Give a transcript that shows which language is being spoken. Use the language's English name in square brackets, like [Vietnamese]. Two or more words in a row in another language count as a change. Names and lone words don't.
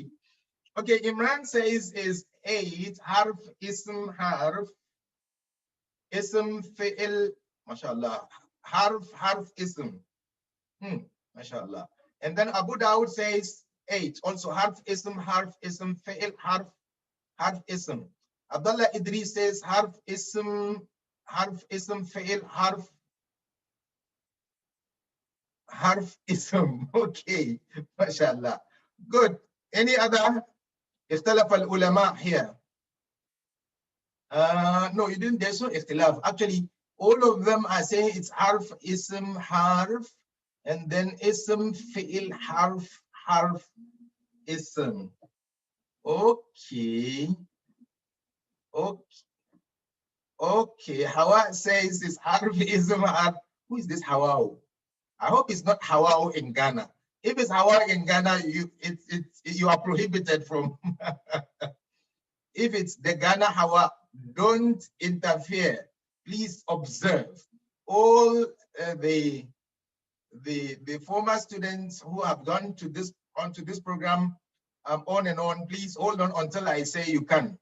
[English] Okay, Imran says is 8, [Arabic] حرف، اسم، فعل، ما شاء الله. حرف، اسم. ما شاء الله. [English] And then Abu Dawud says 8. Also harf, [Arabic] اسم، فعل، حرف, حرف اسم. Abdullah Idris says حرف اسم فعل حرف اسم. [English] Okay, mashallah. Good. Any other? [Arabic] اختلف العلماء [English] here. No, you didn't. There's no اختلاف. Actually, all of them are saying it's [Arabic] حرف اسم حرف [English] and then [Arabic] اسم فعل حرف اسم. [English] Okay. Okay. Hawa says it's [Arabic] حرف اسم حرف. [English] Who is this Hawa? I hope it's not Hawa in Ghana. If it's Hawa in Ghana, you are prohibited from. If it's the Ghana Hawa, don't interfere. Please observe. All the former students who have gone to this onto this program on and on, please hold on until I say you can.